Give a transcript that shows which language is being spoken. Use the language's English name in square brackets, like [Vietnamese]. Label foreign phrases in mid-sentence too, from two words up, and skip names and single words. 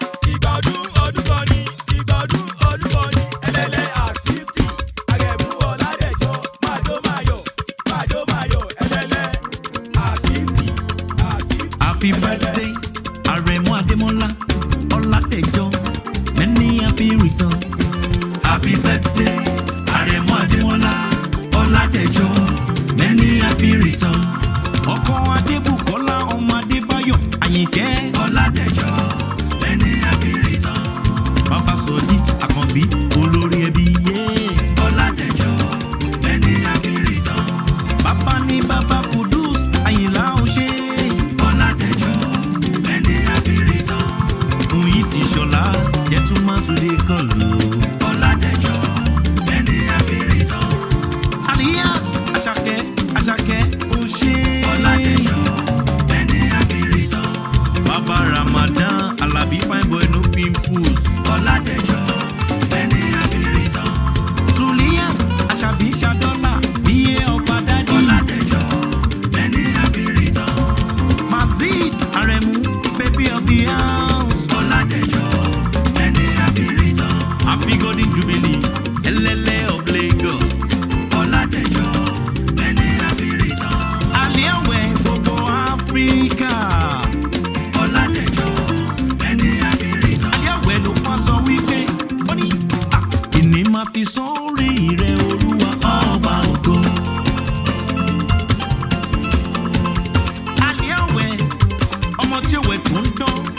[Yoruba] Ìgbà ọdún, ọdún kan ni. Ìgbà ọdún, ọdún kan ni. Ẹlẹ́lẹ́ [English] at fifty. [Yoruba] Àrẹ̀mú Ọládẹ̀jọ. Máa jó, máa yọ̀. Máa jó, máa yọ̀. [English] Ẹlẹ́lẹ́ at fifty. At fifty. Happy birthday, Aremu Ademola Oladejo. Many happy return. Happy birthday, Aremu Ademola Oladejo. Many happy return. [Yoruba] Ọkọ Adébùkọ́lá ọmọ Adébáyọ̀ Àyìnkẹ́ Oladejo. [English] Many happy return. [Yoruba] Bàbá Sọjí Àkànbí olórí ẹbí yé. Oladejo. [English] Many happy return. [Yoruba] Bàbá ni bàbá Kudus Àyìnlá Oṣé. [English] Oladejo. Many happy return. Muiz Ìṣọ̀lá Gentleman to the call o. Oladejo. Many happy return. Aliyat Àṣàkẹ́, Àṣàkẹ́ Oṣé. Oladejo. Many happy return. Bàbá Ramadan Alabi fine boy no pimples. Oladejo. Many happy return. [Yoruba] Suliat Àṣàbí Ṣadọ́là B A ọba dádì. [English] Oladejo. Many happy return. Mazid Aremu, baby of the house. Oladejo. Many happy return. Happy golden jubilee, Elele of Lagos. Oladejo. Many happy return. Aliawe gbogbo Africa. Oladejo. Many happy return. [Yoruba] Aliawe ló wá sọ wípé, ó ní, "Ah, kí ni màá fi sórí rẹ, Olúwa ọba ògo?" Aliawe, ọmọ tí ó wẹ̀ tó ń dán.